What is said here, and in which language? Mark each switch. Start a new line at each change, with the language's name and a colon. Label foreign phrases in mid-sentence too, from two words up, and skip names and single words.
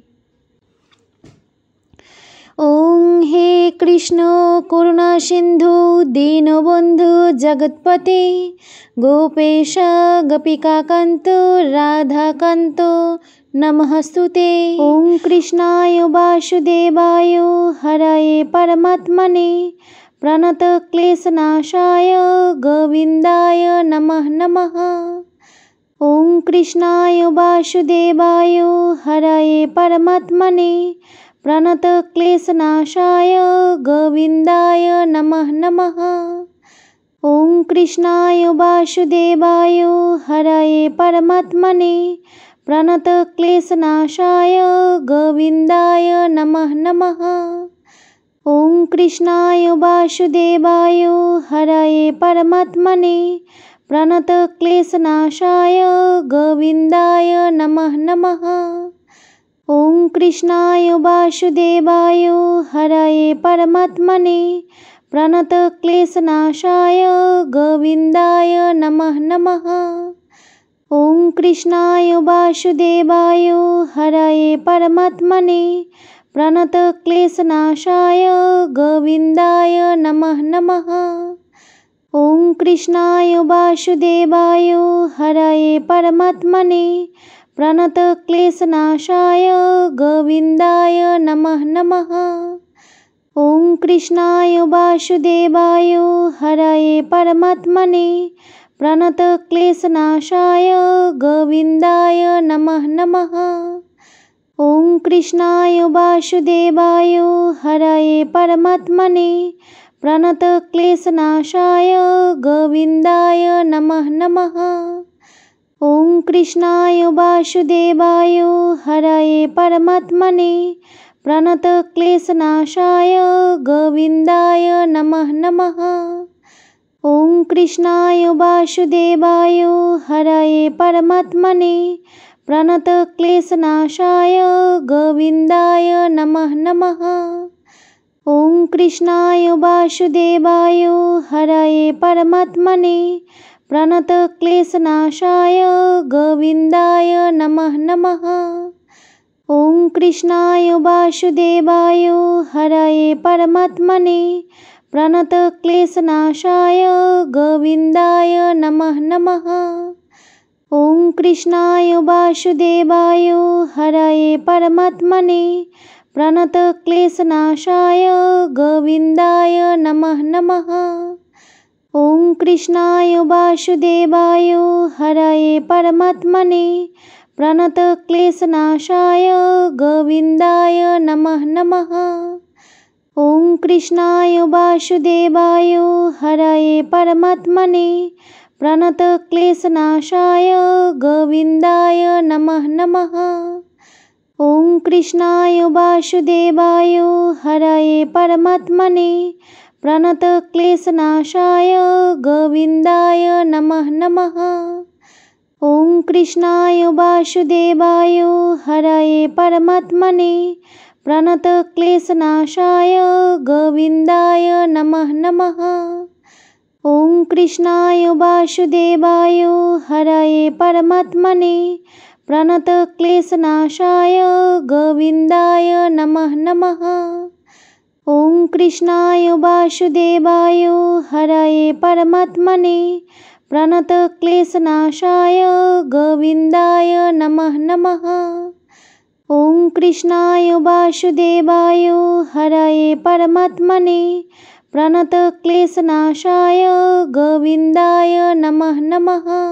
Sanskrit: ওং হে কৃষ্ণ করুণা সিন্ধু দীনবন্ধু জগৎপতে, গোপেশ গোপিকাকান্ত রাধাকান্ত নমস্তুতে। ওং কৃষ্ণায় বাসুদেবায় হরয়ে পরমাত্মনে, প্রণত ক্লেশনাশায় গোবিন্দায় নমঃ নমঃ। ওং কৃষ্ণায় বাসুদেবায় হরয়ে পরমাত্মনে, প্রণত ক্লেশনাশায় গোবিন্দায় নমঃ নমঃ। ওং কৃষ্ণায় বাসুদেবায় হরয়ে পরমাত্মনে, প্রণত ক্লেশনাশায় গোবিন্দায় নমঃ নমঃ। ওং কৃষ্ণায় বাসুদেবায় হরয়ে পরমাত্মনে, প্রণত ক্লেশনাশায় গোবিন্দায় নমঃ নমঃ। ওং কৃষ্ণায় বাসুদেবায় হরয়ে পরমাত্মনে, প্রণত ক্লেশনাশায় গোবিন্দায় নমঃ নমঃ। ওং কৃষ্ণায় বাসুদেবায় হরয়ে পরমাত্মনে, প্রণত ক্লেশনাশায় গোবিন্দায় নমঃ নমঃ। ওং কৃষ্ণায় বাসুদেবায় হরয়ে পরমাত্মনে, প্রণত ক্লেশনাশায় গোবিন্দায় নমঃ নমঃ। ওং কৃষ্ণায় বাসুদেবায় হরয়ে পরমাত্মনে, প্রণত ক্লেশনাশায় গোবিন্দায় নমঃ নমঃ। ওং কৃষ্ণায় বাসুদেবায় হরয়ে পরমাত্মনে, প্রণত ক্লেশনাশায় গোবিন্দায় নমঃ নমঃ। ওং কৃষ্ণায় বাসুদেবায় হরয়ে পরমাত্মনে, প্রণত ক্লেশনাশায় গোবিন্দায় নমঃ নমঃ। ওং কৃষ্ণায় বাসুদেবায় হরয়ে পরমাত্মনে, প্রণত ক্লেশনাশায় গোবিন্দায় নমঃ নমঃ। ওং কৃষ্ণায় বাসুদেবায় হরয়ে পরমাত্মনে, প্রণত ক্লেশনাশায় গোবিন্দায় নমঃ নমঃ। ওং কৃষ্ণায় বাসুদেবায় হরয়ে পরমাত্মনে, প্রণত ক্লেশনাশায় গোবিন্দায় নমঃ নমঃ। ওং কৃষ্ণায় বাসুদেবায় হরয়ে পরমাত্মনে, প্রণত ক্লেশনাশায় গোবিন্দায় নমঃ নমঃ। ওং কৃষ্ণায় বাসুদেবায় হরয়ে পরমাত্মনে, প্রণত ক্লেশনাশায় গোবিন্দায় নমঃ নমঃ। ওং কৃষ্ণায় বাসুদেবায় হরয়ে পরমাত্মনে, প্রণত ক্লেশনাশায় গোবিন্দায় নমঃ নমঃ। ওং কৃষ্ণায় বাসুদেবায় হরয়ে পরমাত্মনে, প্রণত ক্লেশনাশায় গোবিন্দায় নমঃ নমঃ। ওং কৃষ্ণায় বাসুদেবায় হরয়ে পরমাত্মনে, প্রণত ক্লেশনাশায় গোবিন্দায় নমঃ নমঃ। ওং কৃষ্ণায় বাসুদেবায় হরয়ে পরমাত্মনে, প্রণত ক্লেশনাশায় গোবিন্দায় নমঃ নমঃ। ॐ कृष्णाय वासुदेवाय हरये परमात्मने प्रणतक्लेशनाशाय गोविन्दाय नमः नमः। ॐ कृष्णाय वासुदेवाय हरये परमात्मने प्रणतक्लेशनाशाय गोविन्दाय नमः नमः।